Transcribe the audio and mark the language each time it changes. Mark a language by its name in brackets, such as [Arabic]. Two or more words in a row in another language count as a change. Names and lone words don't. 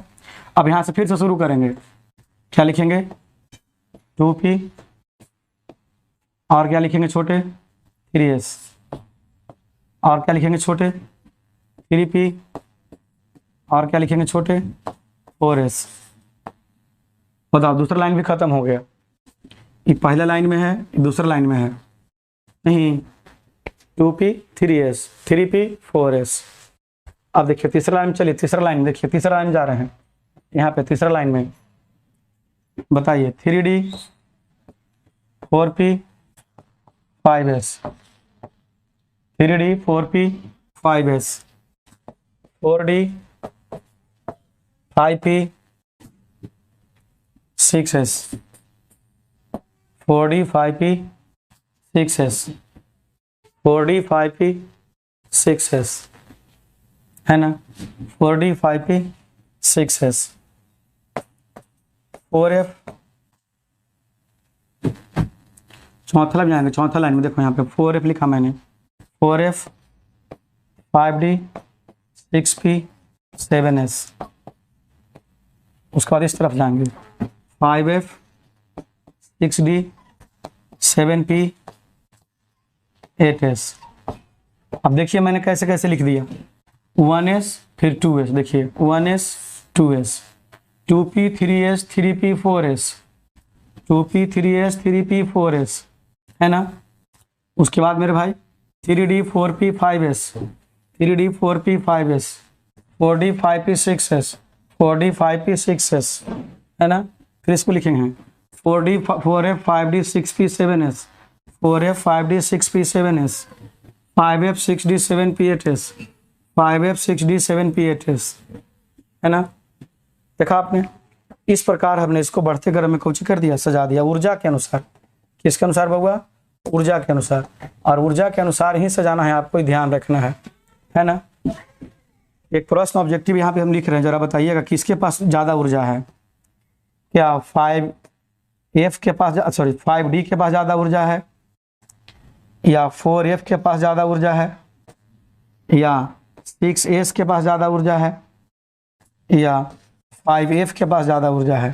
[Hindi] अब यहाँ से फिर से शुरू करेंगे, क्या लिखेंगे 2p और क्या लिखेंगे छोटे 3s और क्या लिखेंगे छोटे 3p और क्या लिखेंगे छोटे 4s। बताओ दूसरा लाइन भी खत्म हो गया, ये पहला लाइन में है ये दूसरा लाइन में है, नहीं 2p 3s 3p 4s। अब देखिए तीसरा लाइन, चलिए तीसरा लाइन देखिए, तीसरा लाइन जा रहे हैं यहाँ पे तीसरा लाइन में, बताइए 3d 4p 5s 3d 4p 5s 4d 5p 6s 4d 5p 6s 4d 5p 6s है ना, 4d 5p 6s 4f। चौथा लाइन जाएंगे, चौथा लाइन में देखो यहाँ पे 4f लिखा मैंने, 4f 5d 6p 7s। उसके बाद इस तरफ जाएंगे 5f 6d 7p 8s। अब देखिए मैंने कैसे कैसे लिख दिया, 1s फिर 2s, देखिए 1s 2s 2p 3s 3p 4s 2p 3s 3p 4s है ना। उसके बाद मेरे भाई 3d 4p 5s 3d 4p 5s 4d 5p 6s 4d 5p 6s है ना। फिर इसको लिखेंगे 4d 4f 5d 6p 7s 4f 5d 6p 7s 5f 6d 7p 8s 5f 6d 7p 8s है ना। देखा आपने, इस प्रकार हमने इसको बढ़ते क्रम में कुछ कर दिया, सजा दिया ऊर्जा के अनुसार। किसके अनुसार बउआ, ऊर्जा के अनुसार, और ऊर्जा के अनुसार ही सजाना है, आपको ध्यान रखना है ना। एक प्रश्न ऑब्जेक्टिव यहाँ पे हम लिख रहे हैं, जरा बताइएगा किसके पास ज़्यादा ऊर्जा है, क्या 5f के पास, सॉरी 5d के पास ज़्यादा ऊर्जा है, या 4f के पास ज़्यादा ऊर्जा है, या 6s के पास ज़्यादा ऊर्जा है, या 5f के पास ज़्यादा ऊर्जा है।